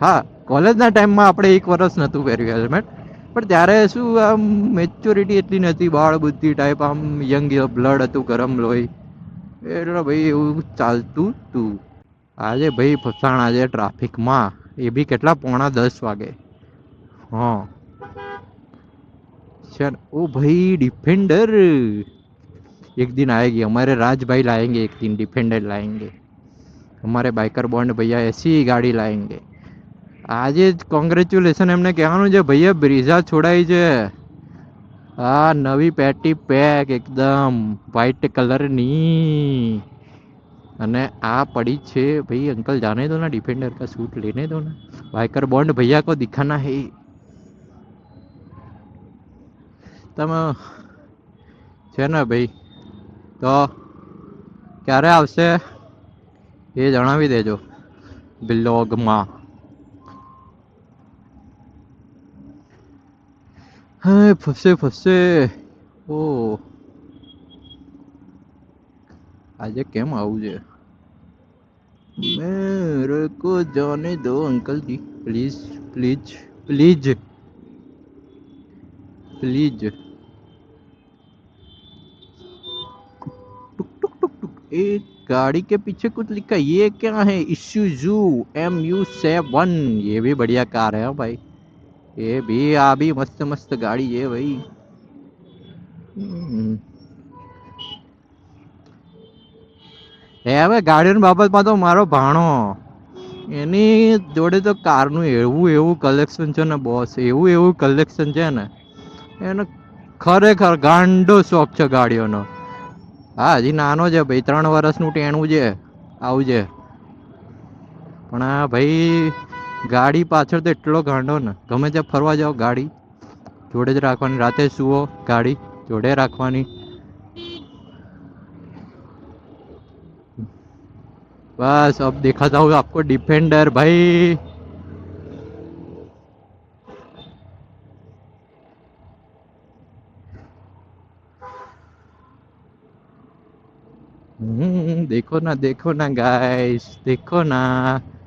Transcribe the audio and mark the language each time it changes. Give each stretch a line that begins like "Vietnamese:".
Gujarati: હા કોલેજના ટાઈમમાં આપણે 1 વર્ષ નહોતું પહેર્યું હેલ્મેટ, પણ ત્યારે શું આમ મેચ્યોરિટી એટલી નથી, બાળ બુદ્ધિ ટાઈપ, આમ યંગ બ્લડ હતું, ગરમ લોહી, એટલે ભાઈ એવું ચાલતું તું. આજે ભાઈ ફસાણ આજે ટ્રાફિકમાં, એ બી કેટલા 9:45 વાગે.
Hindi: हाँ चल ओ भाई डिफेंडर एक दिन आएगी, हमारे राज भाई लाएंगे एक दिन, डिफेंडर लाएंगे. हमारे बाइकर बॉन्ड भैया ऐसी गाड़ी लाएंगे.
Gujarati: આજે જ કોંગ્રેચ્યુલેશન એમને કહેવાનું છે ભૈયા, બ્રીઝા છોડાઈ છે. હા નવી પેટી પેક એકદમ વ્હાઈટ કલરની, અને આ પડી છે ભાઈ.
Hindi: અંકલ જાने दो ना, डिफेंडर का सूट लेने दो ना, बाइकर बॉन्ड भैया को दिखाना है.
Gujarati: તમે છે ને ભાઈ, તો ક્યારે આવશે એ જણાવી દેજો બ્લોગમાં. હા ફસે ફસે. ઓ આજે કેમ આવું છે?
Hindi: મેરે કો જાને દો અંકલજી, પ્લીઝ પ્લીઝ प्लीज प्लीज. टुक टुक टुक टुक. एक गाड़ी के पीछे कुछ लिखा, ये क्या है? इशुजू MU7. ये भी बढ़िया कार है भाई, ये भी आ भी मस्त मस्त गाड़ी है भाई.
Gujarati: હવે ગાડીની બાબતમાં તો મારો ભાણો એની જોડે તો કારનું એવું એવું કલેક્શન છે ને બોસ, એવું એવું કલેક્શન છે ને, એનો ખરેખર ગાંડો શોખ છે ગાડીઓનો. હા હજી નાનો છે ભાઈ, 3 વર્ષનું ટેણું છે, આવું છે. પણ આ ભાઈ ગાડી પાછળ તો એટલો ગાંડો ને, ગમે ત્યાં ફરવા જાઓ ગાડી જોડે જ રાખવાની, રાતે સુવો ગાડી જોડે રાખવાની.
Hindi: बस अब दिखाता हूँ आपको डिफेंडर भाई. देखो ना गाइस, देखो ना.